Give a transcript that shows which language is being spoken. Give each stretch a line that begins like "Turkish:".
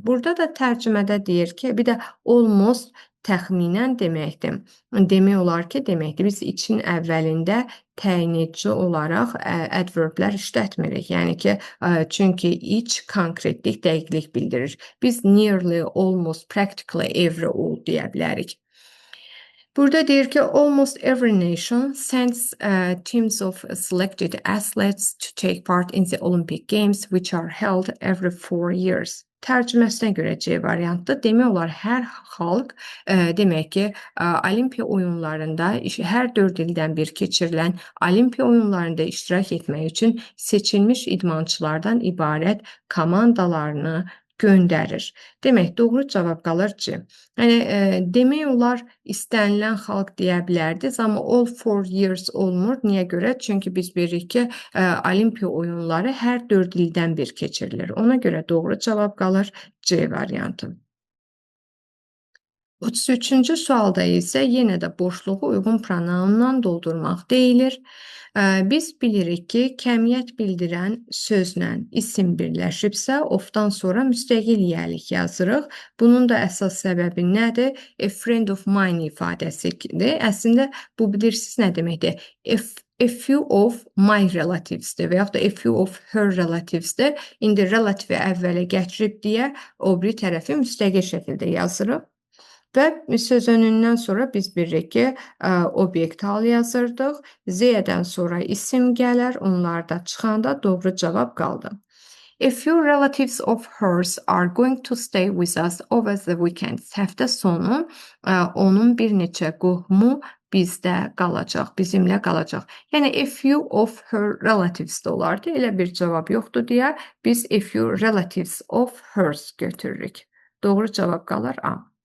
Azerbaijani: Burada da tərcümədə deyir ki, bir də almost təxminən deməkdir. Demək olar ki, deməkdir. Biz için əvvəlində təyin edici olaraq adverblər işlətmirik. Yəni ki, çünki each konkretlik, dəqiqlik bildirir. Biz nearly, almost, practically, every, all deyə bilərik. Burada deyir ki,
English: almost every nation sends teams of selected athletes to take part in the Olympic Games, which are held every 4 years.
Azerbaijani: Tərcüməsinə görə C variantı demək olar hər xalq demək ki, Olimpiya oyunlarında hər 4 ildən bir keçirilən Olimpiya oyunlarında iştirak etmək üçün seçilmiş idmançılardan ibarət komandalarını göndərir. Demək, doğru cavab qalır C. Yəni demək olar istənilən xalq deyə bilərdiniz, amma all 4 years olmur. Niyə görə? Çünki biz bilirik ki, Olimpiya oyunları hər 4 ildən bir keçirilir. Ona görə doğru cavab qalır C variantı. 33-cü sualda isə yenə də boşluğu uyğun pronounla doldurmaq deyilir. Biz bilirik ki, kəmiyyət bildirən sözlə isim birləşibsə, ofdan sonra müstəqil yiyəlik yazırıq. Bunun da əsas səbəbi nədir?
English: A friend of mine
Azerbaijani: ifadəsidir. Əslində bu bilirsiniz nə deməkdir?
English: A few of my relativesdir və yaxud da a few of her relativesdir.
Azerbaijani: İndi relativi əvvələ gətirib deyə o biri tərəfi müstəqil şəkildə yazırıq. Və söz önündən sonra biz bilirik ki, obyekt hal yazırdıq. Z-dən sonra isim gələr, onlar da çıxanda doğru cavab qaldı.
English: A few relatives of hers are going to stay with us over the weekend.
Azerbaijani: Həftə sonu onun bir neçə qohumu bizdə qalacaq, bizimlə qalacaq. Yəni
English: a few of her relatives
Azerbaijani: də olardı. Elə bir cavab yoxdur deyə biz
English: a few relatives of hers
Azerbaijani: götürürük. Doğru cavab qalır A.